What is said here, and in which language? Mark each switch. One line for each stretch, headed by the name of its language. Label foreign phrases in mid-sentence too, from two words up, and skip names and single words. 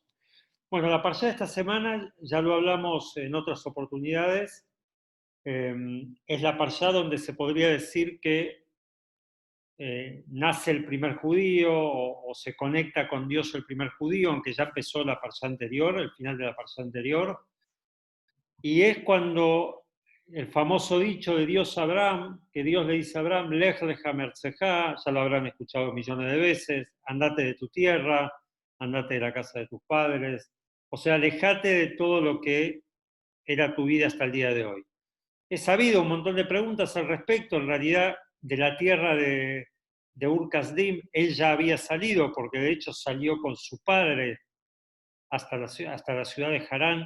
Spanish: Bueno, la parashá de esta semana, ya lo hablamos en otras oportunidades, eh, es la parashá donde se podría decir que nace el primer judío o se conecta con Dios el primer judío, aunque ya empezó la parashá anterior, el final de la parashá anterior, y es cuando el famoso dicho de Dios a Abraham, que Dios le dice a Abraham,
Hebrew: לך לך מארצך,
Spanish: ya lo habrán escuchado millones de veces, andate de tu tierra, andate de la casa de tus padres, o sea, alejate de todo lo que era tu vida hasta el día de hoy. He sabido un montón de preguntas al respecto, en realidad de la tierra de Ur Kasdim, él ya había salido, porque de hecho salió con su padre hasta la ciudad de Harán.